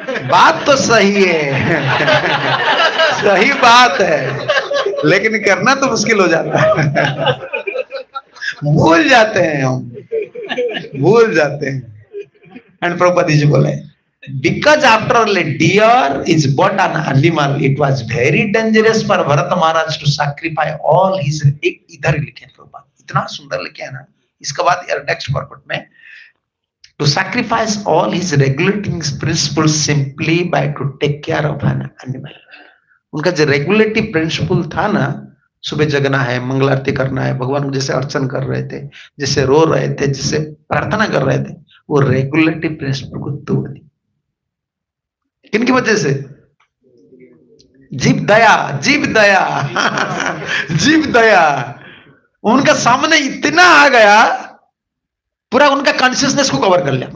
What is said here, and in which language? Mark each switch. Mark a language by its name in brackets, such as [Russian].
[Hindi] बात तो सही है, सही बात है, लेकिन करना तो मुश्किल हो जाता है। भूल जाते हैं हम, भूल जाते हैं। एंड प्रभुपाद जी बोले, [English] because after all a deer is but an animal, it was very dangerous for Bharat Maharaj to sacrifice all his, [Hindi] इधर लिखे प्रभुपाद, इतना सुंदर लिखे है ना। इसके बाद यार नेक्स्ट परपोट में, [English] to sacrifice all his regulating principles simply by to take care of an animal. [Hindi] उनका जो रेगुलेटिव प्रिंसिपल था ना, सुबह जगना है, मंगल आरती करना है, भगवान को जैसे अर्चन कर रहे थे, जैसे रो रहे थे, जैसे प्रार्थना कर रहे थे, वो रेगुलेटिव प्रिंसिपल को तोड़ दी। किनकी वजह से? जीव दया, जीव दया, जीव दया उनका सामने इतना आ गया, पूरा उनका कॉन्शियसनेस को कवर कर लिया।